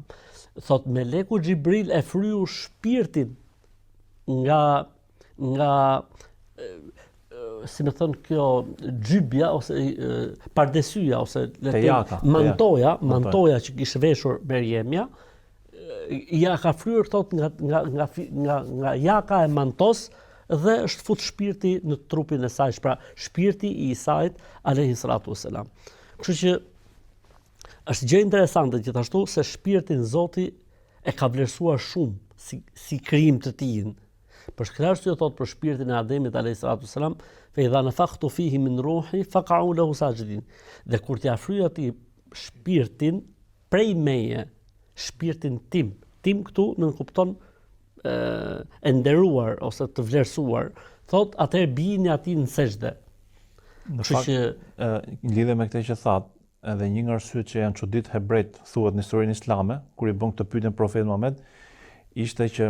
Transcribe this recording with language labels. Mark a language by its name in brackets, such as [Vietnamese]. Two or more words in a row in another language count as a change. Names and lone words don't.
[Albanian] Thotë meleku Xhibril e fryu shpirtin nga si më thon kjo xhybja ose pardesyja ose mantoja që kishte veshur Merjemja, ja ka fryer thot nga jaka e mantos dhe është fut shpirti në trupin e saj, pra shpirti i Isait [Arabic] عليه السلام. [Albanian] Kështu që është gjë interesante gjithashtu se shpirtin Zoti e ka vlerësuar shumë si krijim të tij. Për këtë arsye thot për shpirtin e Ademit [Arabic] عليه السلام, فإذا نفخت فيه من روحي فقعوا له ساجدين. [Albanian] Dhe kur t'ia fryj atij shpirtin prej meje, shpirtin tim këtu nën kupton e nderuar ose të vlerësuar, thot atëherë bijini atij në sejdë. Në fakt, në lidhje me këtë që thatë, edhe një nga arsyet që janë çudit hebrejt thuhet në historinë islame, kur i bën këtë pyetje profetit Muhammed, ishte që